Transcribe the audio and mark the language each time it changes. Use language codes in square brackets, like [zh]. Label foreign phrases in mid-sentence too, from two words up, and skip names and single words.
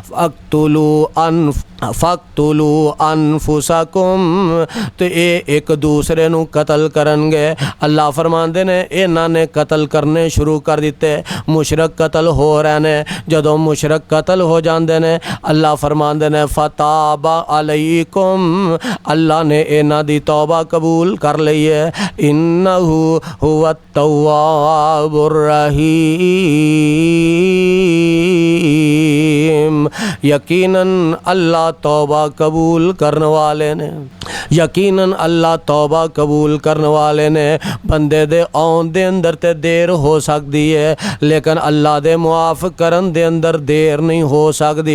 [ar] فاقتلوا أنفسكم, [pa] تو یہ ایک دوسرے نوں قتل کرنگے. اللہ فرماندے نے اِنہاں نے قتل کرنے شروع کر دتے، مشرک قتل ہو رہے نے. جدوں مشرک قتل ہو جاتے نے اللہ فرماندے نے [ar] فتاب عليكم, [pa] اللہ نے اِنہاں دی توبہ قبول کر لی ہے. [ar] إنه هو التواب الرحيم, [pa] یقیناً اللہ توبہ قبول کرنے والے نے، یقیناً اللہ توبہ قبول کرنے والے نے. بندے دے آؤن دے اندر تے دیر ہو سکتی ہے لیکن اللہ دے معاف کرن دے اندر دیر نہیں ہو سکتی.